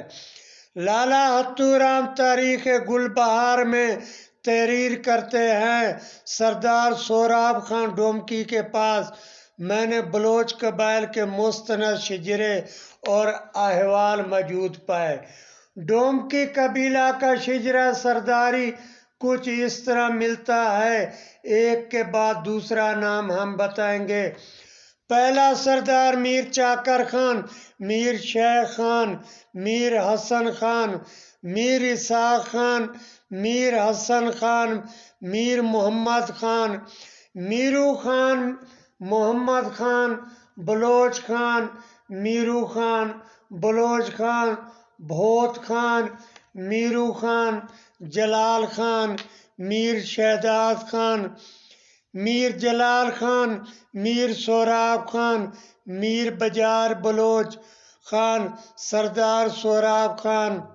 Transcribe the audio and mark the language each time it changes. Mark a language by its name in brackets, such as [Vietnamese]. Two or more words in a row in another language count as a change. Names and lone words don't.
[Urdu] لالا ہتھو رام تاریخ گل بہار میں تحریر کرتے ہیں، سردار سوراب خان ڈومکی کے پاس میں نے بلوچ قبائل کے مستند شجرے اور احوال موجود پائے۔ ڈومکی قبیلہ کا شجرہ سرداری کچھ اس طرح ملتا ہے، ایک کے بعد دوسرا نام ہم بتائیں گے۔ پہلا سردار میر چاکر خان، میر شیخ خان، میر حسن خان، میر اسحاق خان، میر حسن خان، میر محمد خان، میرو خان، محمد خان، بلوچ خان، میرو خان، بلوچ خان، بھوت خان، میرو خان، جلال خان، میر شہداد خان، میر جلال خان، میر سوراب خان، میر بجار بلوچ خان، سردار سوراب خان،